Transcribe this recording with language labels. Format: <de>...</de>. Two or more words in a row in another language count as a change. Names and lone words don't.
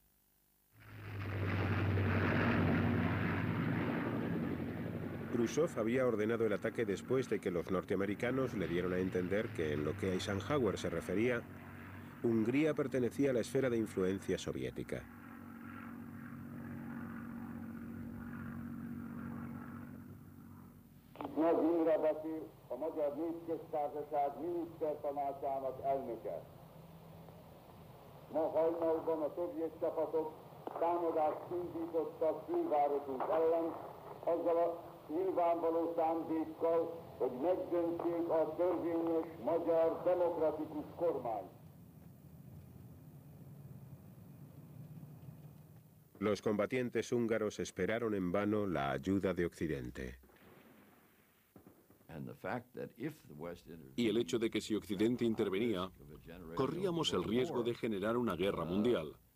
<es>Khrushchev había ordenado el ataque después de que los norteamericanos le dieron a entender que en lo que a Eisenhower se refería, Hungría pertenecía a la esfera de influencia soviética.</es> <hu>A Magyar Népköztársaság minisztertanácsának elnöke. Ma hajnalban a szovjet csapatok támadást indítottak fővárosunk ellen, azzal a nyilvánvaló szándékkal, hogy megdöntsék a törvényes magyar demokratikus kormányt.</hu> <es>Los combatientes húngaros esperaron en vano la ayuda de Occidente. Y el hecho de que si Occidente intervenía, corríamos el riesgo de generar una guerra mundial.</es>